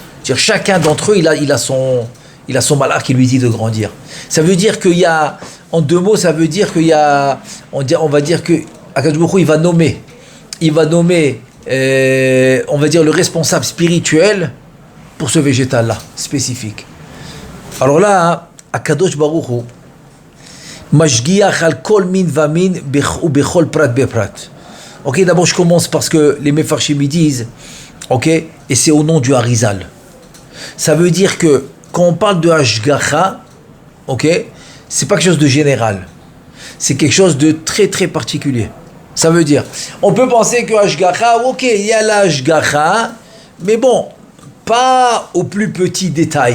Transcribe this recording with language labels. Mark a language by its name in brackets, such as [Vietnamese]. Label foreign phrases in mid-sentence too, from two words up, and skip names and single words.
[French] C'est-à-dire chacun d'entre eux, il a il a son malach qui lui dit de grandir. Ça veut dire qu'il y a, en deux mots, ça veut dire qu'il y a, on va dire que [Hebrew] הקדוש ברוך הוא, [French] il va nommer, on va dire le responsable spirituel pour ce végétal-là, spécifique. Alors là, [Hebrew] הקדוש ברוך הוא משגיח על כל מין ומין ou בכל פרט ופרט. [French] Ok, d'abord je commence parce que les Mefarshim disent, ok, et c'est au nom du Harizal. Ça veut dire que quand on parle de Hashgacha, ok, c'est pas quelque chose de général. C'est quelque chose de très très particulier. Ça veut dire, on peut penser que Hashgacha, ok, il y a la Hashgacha, mais bon, pas au plus petit détail.